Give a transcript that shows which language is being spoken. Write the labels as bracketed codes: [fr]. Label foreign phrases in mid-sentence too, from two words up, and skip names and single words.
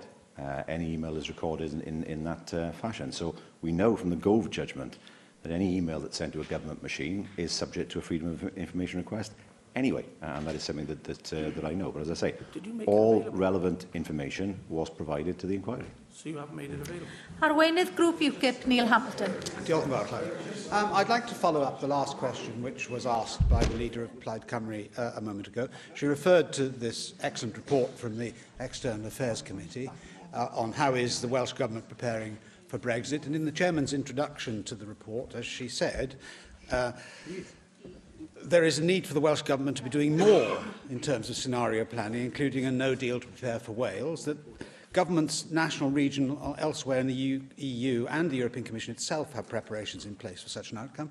[en] Any email is recorded in that fashion. So we know from the Gove judgment that any email that's sent to a government machine is subject to a freedom of information request anyway, and that is something that I know. But as I say, all relevant information was provided to the inquiry. So you have made it available? [cy] Arweinydd Grŵp UKIP, Neil Hamilton. Diolch yn fawr, Llywydd. [en] I'd like to follow up the last question, which was asked by the leader of Plaid Cymru a moment ago. She referred to this excellent report from the External Affairs Committee on how is the Welsh Government preparing for Brexit. And in the Chairman's introduction to the report, as she said, there is a need for the Welsh Government to be doing more in terms of scenario planning, including a no deal to prepare for Wales, that Governments, national, regional, or elsewhere in the EU and the European Commission itself have preparations in place for such an outcome.